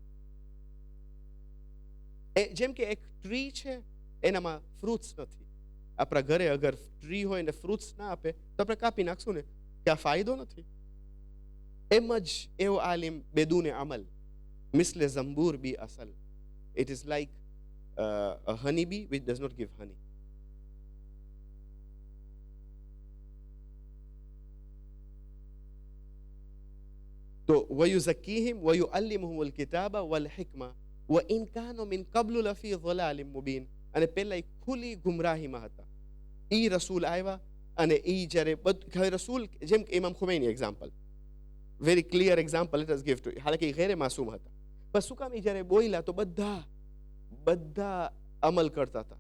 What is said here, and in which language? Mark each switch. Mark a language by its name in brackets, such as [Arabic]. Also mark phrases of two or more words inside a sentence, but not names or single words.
[Gujarati] જેમ કે એક ટ્રી છે, એનામાં ફ્રૂટ્સ નથી. આપણા ઘરે અગર ટ્રી હોય ને ફ્રૂટ્સ ના આપે તો આપણે કાપી નાખશું ને, કે આ ફાયદો નથી. એમ જ એવો [Persian] عالم بدون عمل مثل زنبور بی عسل. [English] it is like a honeybee which does not give honey. [Arabic] તો وَيُزَكِّيهِمْ وَيُعَلِّمُهُمُ الْكِتَابَ وَالْحِكْمَةَ وَإِنْ كَانُوا مِنْ قَبْلُ لَفِي ضَلَالٍ مُبِينٍ. [Gujarati] અને પહેલા એ ખુલ્લી ગુમરાહીમાં હતા. ઈ રસૂલ આવ્યા અને ઈ જ્યારે રસૂલ, જેમ કે ઇમામ ખુમૈની એક્ઝામ્પલ, [English] very clear example let us give to. [Gujarati] હાલાકી એ ગેરે માસૂમ હતા, પણ શું કામ એ જ્યારે બોલ્યા તો બધા અમલ કરતા હતા.